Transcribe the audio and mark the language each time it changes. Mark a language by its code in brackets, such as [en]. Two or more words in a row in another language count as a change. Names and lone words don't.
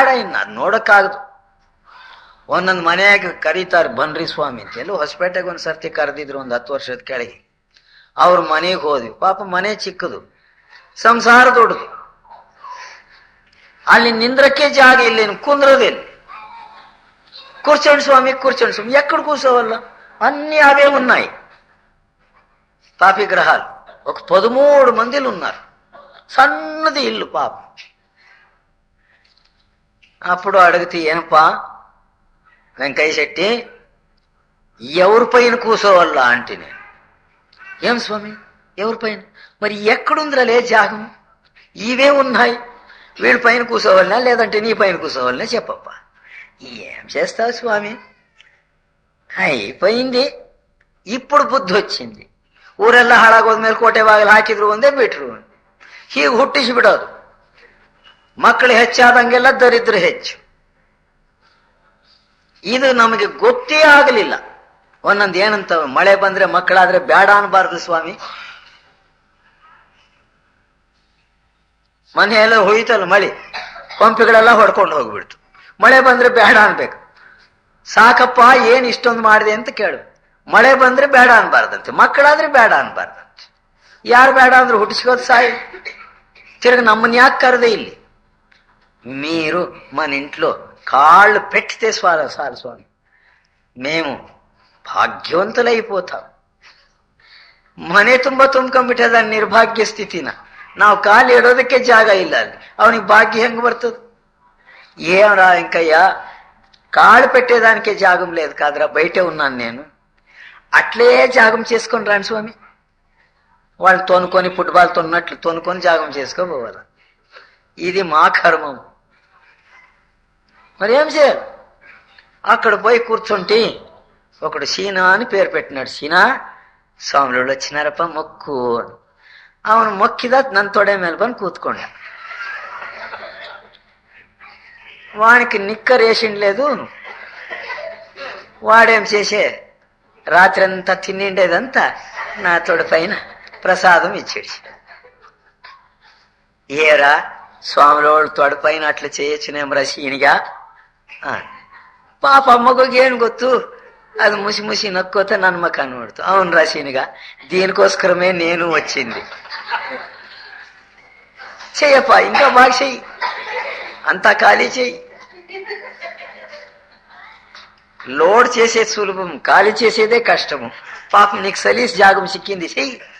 [kn] ಇನ್ನು ಅದು ನೋಡಕ್ಕಾಗದು. ಒಂದೊಂದು ಮನೆಯಾಗ ಕರೀತಾರೆ, ಬನ್ರಿ ಸ್ವಾಮಿ ಅಂತ. ಎಲ್ಲೋ ಹೊಸಪೇಟೆಗೆ ಒಂದು ಸರ್ತಿ ಕರೆದಿದ್ರು, ಒಂದು 10 ವರ್ಷದ ಕೆಳಗೆ. ಅವ್ರ ಮನೆಗೆ ಹೋದ್ವಿ. ಪಾಪ ಮನೆ ಚಿಕ್ಕದು, ಸಂಸಾರ ದೊಡ್ಡದು. ಅಲ್ಲಿ ನಿಂದ್ರಕ್ಕೆ ಜಾಗ ಇಲ್ಲೇನು, ಕುಂದ್ರದಿಲ್ಲ. [te] కూర్చోండి స్వామి, కూర్చోండి స్వామి. ఎక్కడ కూర్చోవాల? అన్ని అవే ఉన్నాయి. పాపి గ్రహాలు. ఒక 13 మందిలు ఉన్నారు. సన్నది ఇల్లు పాపం. అప్పుడు అడిగితే, ಏನಪ್ಪಾ వెంకయ్య శెట్టి, ఎవరి పైన కూర్చోవాలా అంటే, నేను ఏం స్వామి ఎవరి పైన? మరి ఎక్కడుందిరలే జాగం? ఇవే ఉన్నాయి. వీడి పైన కూర్చోవాలనా లేదంటే నీ పైన కూర్చోవాలనా చెప్పప్పా. ఏం చేస్తావు స్వామి, అయిపోయింది. ఇప్పుడు బుద్ధి వచ్చింది. [kn] ಊರೆಲ್ಲ ಹಾಳಾಗೋದ್ಮೇಲೆ ಕೋಟೆ ಬಾಗಿಲು ಹಾಕಿದ್ರು ಒಂದೇ ಬಿಟ್ರು ಒಂದೇ. ಹೀಗೆ ಹುಟ್ಟಿಸಿ ಬಿಡೋದು. ಮಕ್ಕಳು ಹೆಚ್ಚಾದಂಗೆಲ್ಲ ದರಿದ್ರ ಹೆಚ್ಚು. ಇದು ನಮಗೆ ಗೊತ್ತೇ ಆಗಲಿಲ್ಲ. ಒಂದೊಂದು ಏನಂತ, ಮಳೆ ಬಂದ್ರೆ ಮಕ್ಕಳಾದ್ರೆ ಬೇಡ ಅನ್ಬಾರ್ದು ಸ್ವಾಮಿ. ಮನೆಯೆಲ್ಲ ಹೋಯ್ತಲ್ಲ ಮಳೆ, ಪಂಪಿಗಳೆಲ್ಲ ಹೊಡ್ಕೊಂಡು ಹೋಗ್ಬಿಡ್ತು. ಮಳೆ ಬಂದ್ರೆ ಬೇಡ ಅನ್ಬೇಕು. ಸಾಕಪ್ಪ ಏನ್ ಇಷ್ಟೊಂದು ಮಾಡಿದೆ ಅಂತ ಕೇಳು. ಮಳೆ ಬಂದ್ರೆ ಬೇಡ ಅನ್ಬಾರ್ದಂತೆ, ಮಕ್ಕಳಾದ್ರೆ ಬೇಡ ಅನ್ಬಾರ್ದಂತೆ. ಯಾರು ಬೇಡ ಅಂದ್ರೆ ಹುಟ್ಟಿಸ್ಕೋದು ಸಾಯಿ. [te] తిరగ నమ్మని యాక్కరదే ఇల్లి మీరు మన ఇంట్లో కాళ్ళు పెట్టితే చాలు స్వామి, మేము ಭಾಗ್ಯವಂತಲೈపోతాం. [kn] ಮನೆ ತುಂಬ ತುಂಬ್ಕೊಂಡ್ಬಿಟ್ಟದ ನಿರ್ಭಾಗ್ಯ ಸ್ಥಿತಿನ. ನಾವು ಕಾಲು ಇಡೋದಕ್ಕೆ ಜಾಗ ಇಲ್ಲ ಅಲ್ಲಿ. ಅವನಿಗೆ ಭಾಗ್ಯ ಹೆಂಗ್ ಬರ್ತದ? [te] ఏమరా ఇంకయ్యా, కాళ్ళు పెట్టేదానికే జాగం లేదు కాదురా, బయటే ఉన్నాను నేను. అట్లే జాగం చేసుకొని రాని స్వామి. వాళ్ళు తోనుకొని ఫుట్బాల్ తొన్నట్లు తోనుకొని జాగం చేసుకోబోవాలి. ఇది మా కర్మం. మరి ఏం చేయాలి? అక్కడ పోయి కూర్చుంటే ఒకడు సీనా అని పేరు పెట్టినాడు. సీనా, స్వాములు వచ్చినారప్ప మొక్కు. [kn] ಅವನು ಮೊಕ್ಕಿದ ನನ್ನ ತೊಡೆ ಮೇಲೆ ಬಂದು ಕೂತ್ಕೊಂಡ. [te] వానికి నిక్కర్ వేసిండలేదు. వాడేం చేసే రాత్రి అంతా తినిండేదంతా నా తొడ పైన ప్రసాదం ఇచ్చాడు. ఏరా స్వామిలోడు తొడ పైన అట్లా చేయొచ్చునేం రసీనిగా? [kn] ಪಾಪ ಮಗುಗೆ ಏನ್ ಗೊತ್ತು, ಅದು ಮುಸಿ ಮುಸಿ ನಕ್ಕೋತ ನನ್ನ ಮಕ್ಕ ನೋಡ್ತು. [te] ಅವನ್ రసీనిగా, దీనికోసమే నేను వచ్చింది. చెయ్యప్ప, ఇంకా బాగా చెయ్యి, అంతా ఖాళీ చెయ్యి. లోడ్ చేసేది సులభం, ఖాళీ చేసేదే కష్టము. పాపం నీకు సలీస్ జాగం సిక్కింది, చెయ్యి.